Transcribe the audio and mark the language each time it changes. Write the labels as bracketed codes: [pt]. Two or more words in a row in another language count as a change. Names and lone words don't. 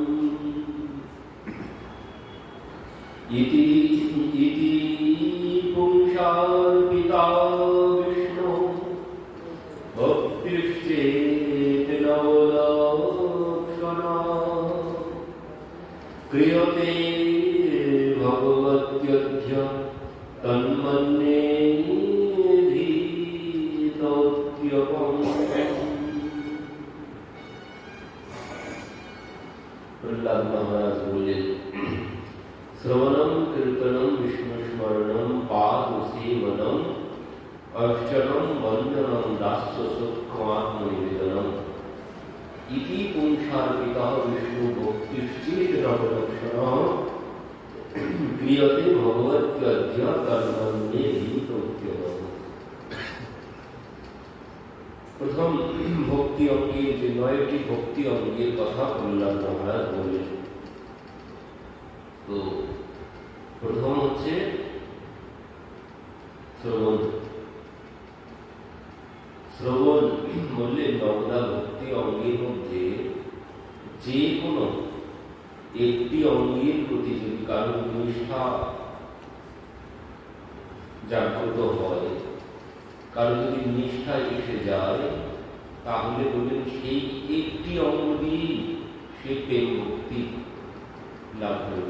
[sa] ইতি ইতি পুংসার্পিতা বিষ্ণু ভক্তিশ্চেতনবলক্ষণা ক্রিয়তে ভগবত্যদ্য তন্মন্যে ধীতোদ্যপম। [bn] প্রহ্লাদ মহারাজ বললেন, [sa] শ্রবণম কীর্তনম বিষ্ণুস্মরণম পাদসেবনম অর্চনম বন্দনম দাস্য সূক্ষ্মাত্মনিবেদনম ইতি পুংসার্পিতঃ বিষ্ণু ভক্তিশ্চেতনবলক্ষণা ক্রিয়তে ভগবত্যদ্য তন্মন্যে ধীতোদ্যপম। [bn] প্রথম ভক্তি অঙ্গের যে 9টি ভক্তি অঙ্গের কথা প্রহ্লাদ মহারাজ বললেন। তো প্রথম হচ্ছে শ্রবণ। শ্রবণ বললে 9টা ভক্তি অঙ্গের মধ্যে যে কোনো একটি অঙ্গের প্রতি যদি কারো নিষ্ঠা জাগ্রত হয়, কারো যদি নিষ্ঠা এসে যায়, তাহলে বললেন সেই একটি অঙ্গ দিয়েই সে প্রেম ভক্তি লাভ করবে।